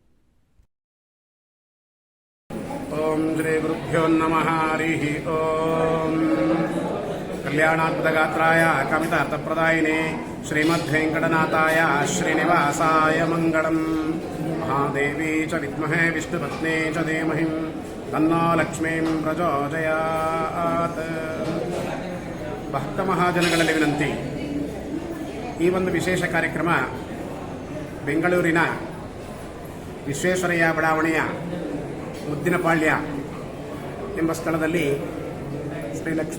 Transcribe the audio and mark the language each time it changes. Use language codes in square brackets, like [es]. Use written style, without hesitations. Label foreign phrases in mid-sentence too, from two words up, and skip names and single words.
[sa] ಓಂ ಶ್ರೀ ಗುರುಭ್ಯೋ ನಮಃ. ಹರಿ ಓಂ. ಕಲ್ಯಾಣಾತ್ಮಗಾತ್ರಾಯ ಕಾಮಿತಾರ್ಥಪ್ರದಾಯಿನೇ ಶ್ರೀಮದ್ವೆಂಕಟನಾಥಾಯ ಶ್ರೀನಿವಾಸಾಯ ಮಂಗಳಂ. ಮಹಾದೇವಿ ಚ ವಿದ್ಮಹೇ ವಿಷ್ಣುಪತ್ನೇ ಚ ಧೀಮಹಿ ತನ್ನೋ ಲಕ್ಷ್ಮೀಂ ಪ್ರಚೋದಯಾತ್. [kn] ಭಕ್ತ ಮಹಾಜನಗಳಲ್ಲಿ ವಿನಂತಿ, ಈ ಒಂದು ವಿಶೇಷ ಕಾರ್ಯಕ್ರಮ ಬೆಂಗಳೂರಿನ ವಿಶ್ವೇಶ್ವರಯ್ಯ ಬಡಾವಣೆಯ ಮುದ್ದಿನಪಾಳ್ಯ ಎಂಬ ಸ್ಥಳದಲ್ಲಿ ಶ್ರೀ ಲಕ್ಷ್ಮೀ